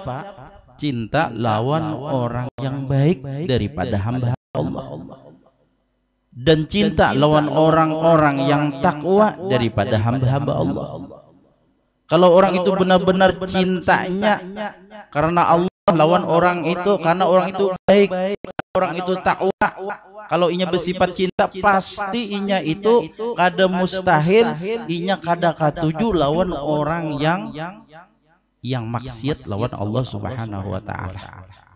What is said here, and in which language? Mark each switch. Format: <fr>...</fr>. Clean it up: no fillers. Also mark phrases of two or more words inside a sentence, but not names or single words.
<bjn>Cinta lawan orang yang baik daripada hamba Allah, dan cinta lawan orang-orang yang takwa daripada hamba-hamba Allah. Kalau orang itu benar-benar cintanya karena Allah lawan orang itu, karena orang itu baik, orang itu takwa, kalau inya bersifat cinta pasti inya itu kada mustahil inya kada katuju lawan orang yang maksiat lawan Allah</bjn> <ar>سبحانه وتعالى.</ar>